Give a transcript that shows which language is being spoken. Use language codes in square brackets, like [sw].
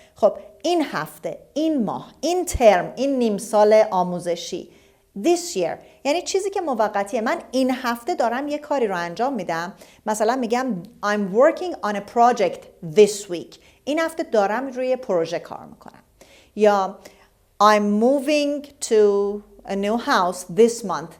[fa] خب این هفته، این ماه، این ترم، این نیم سال آموزشی. This year یعنی چیزی که موقتیه. من این هفته دارم یه کاری رو انجام میدم. مثلا میگم [en] I'm working on a project this week. [fa] این هفته دارم روی پروژه کار میکنم. [en] یا I'm moving to a new house this month.